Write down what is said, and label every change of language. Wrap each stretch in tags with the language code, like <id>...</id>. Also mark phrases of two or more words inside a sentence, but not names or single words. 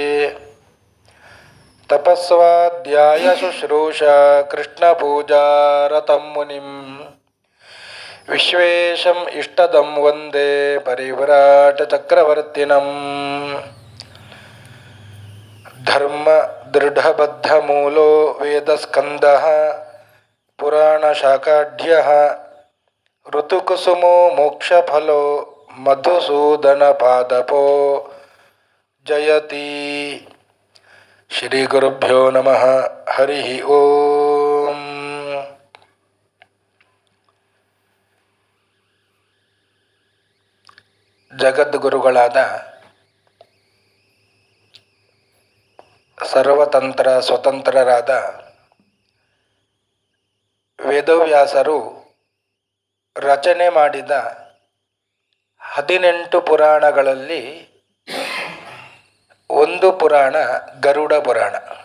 <sa>ತಪಸ್ವಾಧ್ಯಾಯ ಶುಶ್ರೂಷಾ ಕೃಷ್ಣ ಪೂಜಾರತಂ ಮುನಿಂ ವಿಶ್ವೇಶಂ ಇಷ್ಟದಂ ವಂದೇ ಪರಿವ್ರಾಟ ಚಕ್ರವರ್ತಿನಂ. ಧರ್ಮ ದೃಢಬದ್ಧ ಮೂಲೋ ವೇದಸ್ಕಂದಃ ಪುರಾಣ ಶಾಖಾಢ್ಯಃ ಋತುಕುಸುಮೋ ಮೋಕ್ಷಫಲೋ ಮಧುಸೂದನ ಪಾದಪೋ ಜಯತಿ. ಶ್ರೀ ಗುರುಭ್ಯೋ ನಮಃ. ಹರಿ ಓಂ.</sa> <kn>ಜಗದ್ಗುರುಗಳಾದ ಸರ್ವತಂತ್ರ ಸ್ವತಂತ್ರರಾದ ವೇದವ್ಯಾಸರು ರಚನೆ ಮಾಡಿದ 18 ಪುರಾಣಗಳಲ್ಲಿ ಒಂದು ಪುರಾಣ ಗರುಡ ಪುರಾಣ.</kn>